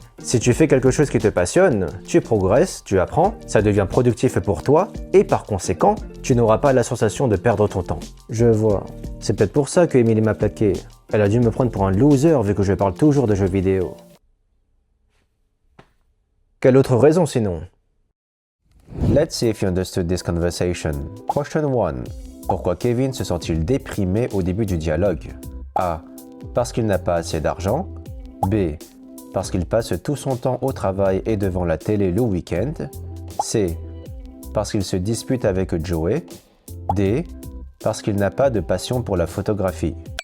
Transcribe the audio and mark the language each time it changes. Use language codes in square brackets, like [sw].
[fr] Si tu fais quelque chose qui te passionne, tu progresses, tu apprends, ça devient productif pour toi, et par conséquent, tu n'auras pas la sensation de perdre ton temps. Je vois. C'est peut-être pour ça que Emily m'a plaqué. Elle a dû me prendre pour un loser vu que je parle toujours de jeux vidéo. Quelle autre raison sinon? [en] Let's see if you understood this conversation. Question 1. [fr] Pourquoi Kevin se sent-il déprimé au début du dialogue? A. Parce qu'il n'a pas assez d'argent. B. Parce qu'il passe tout son temps au travail et devant la télé le week-end. C. Parce qu'il se dispute avec Joey. D. Parce qu'il n'a pas de passion pour la photographie.